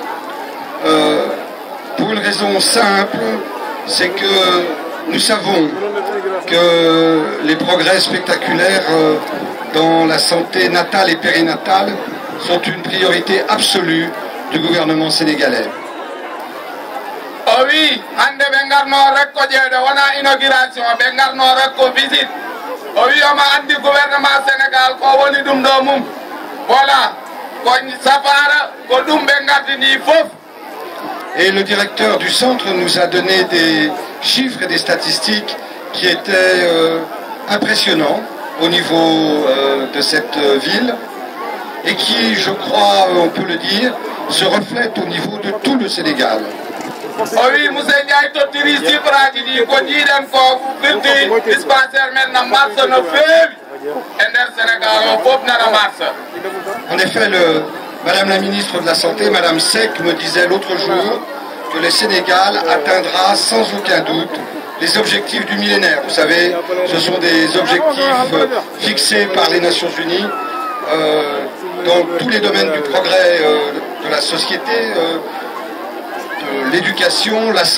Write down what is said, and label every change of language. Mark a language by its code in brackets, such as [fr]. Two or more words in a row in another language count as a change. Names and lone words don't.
[fr] Pour une raison simple, c'est que nous savons que les progrès spectaculaires dans la santé natale et périnatale sont une priorité absolue du gouvernement sénégalais. Oh oui, [ff] hande bengarno rekko jeede wona inauguration bengarno rekko visite. [fr] Oh oui, [ff] oma andi gouvernement Sénégal ko woni dum do mum. Voilà, ko safara ko dum bengardini fof. [fr] Et le directeur du centre nous a donné des chiffres et des statistiques qui étaient impressionnants au niveau de cette ville et qui, je crois, on peut le dire, se reflètent au niveau de tout le Sénégal. Oh oui, [ff] monsieur Ndiaye tottiri chiffraji ɗi ko jiiɗen ko firti dispensaire men na marche no feewi e nder Sénégal o fof nana marche. [fr] En effet, Madame la ministre de la Santé, Madame Seck, me disait l'autre jour que le Sénégal atteindra sans aucun doute les objectifs du millénaire. Vous savez, ce sont des objectifs fixés par les Nations Unies dans tous les domaines du progrès de la société, de l'éducation, la santé.